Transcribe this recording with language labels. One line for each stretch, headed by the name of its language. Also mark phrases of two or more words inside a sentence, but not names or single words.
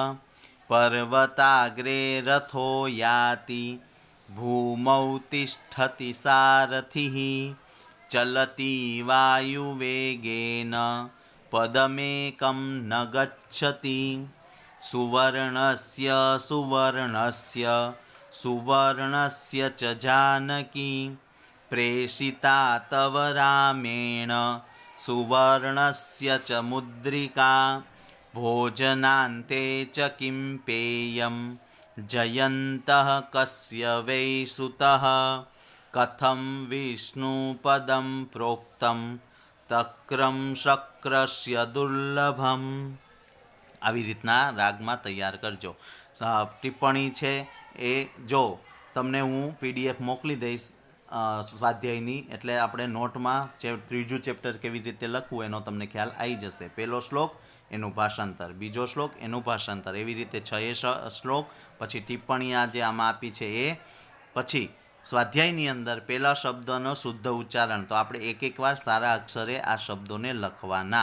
Sanskrit: पर्वताग्रे रथो याति भूमौ तिष्ठति सारथिः चलति वायुवेगेन पदमेकं न गच्छति सुवर्णस्य सुवर्णस्य सुवर्णस्य च जानकी प्रेषिता तव रामेण सुवर्णस्य च मुद्रिका भोजनान्ते च किं पेयं जयन्तः कस्य वै सुतः कथं विष्णुपदं प्रोक्तं तक्रं शक्रस्य दुर्लभम।
Gujarati: આવી રીતના રાગમાં તૈયાર કરજો। ટિપ્પણી છે એ જો તમને હું PDF મોકલી દઈશ સ્વાધ્યાયની, એટલે આપણે નોટમાં ત્રીજું ચેપ્ટર કેવી રીતે લખવું એનો તમને ખ્યાલ આવી જશે। પહેલો શ્લોક એનું ભાષાંતર, બીજો શ્લોક એનું ભાષાંતર, એવી રીતે 6 શ્લોક, પછી ટિપ્પણી આ જે આમાં આપી છે એ, પછી સ્વાધ્યાયની અંદર પહેલા શબ્દનો શુદ્ધ ઉચ્ચારણ, તો આપણે એક વાર સારા અક્ષરે આ શબ્દોને લખવાના।